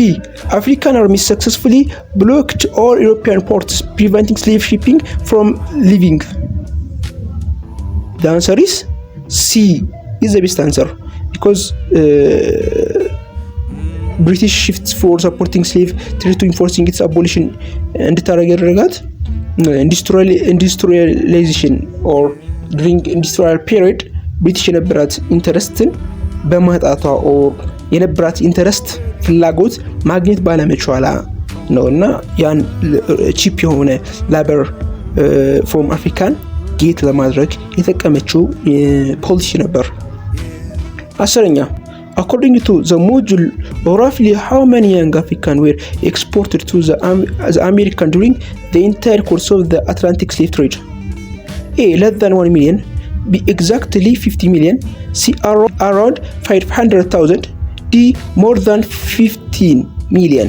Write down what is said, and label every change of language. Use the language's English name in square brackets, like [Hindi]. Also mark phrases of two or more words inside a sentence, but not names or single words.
[English] African armies successfully blocked all European ports, preventing slave shipping from leaving. The answer is C is the best answer, because British shifts for supporting slave trade to enforcing its [Amharic] abolition እንድታደርግ ያደረጋት [English] industrialization or during industrial period [Amharic] ብሪቲሽ የነበራት ኢንተረስትን በማጣቷ or የነበራት ኢንተረስት ፍላጎት ማግኘት ባለመቻሏ ነው እና ያን ቺፕ የሆነ ላበር [English] from African [Amharic] ጌት ለማድረግ የተጠቀመችው ፖሊሲ ነበር። [English] 10ኛ according to the module, roughly how many young Africans were exported to the American during the entire course of the Atlantic slave trade? A. Less than 1 million, B. Exactly 50 million, C. Around 500,000, D. More than 15 million.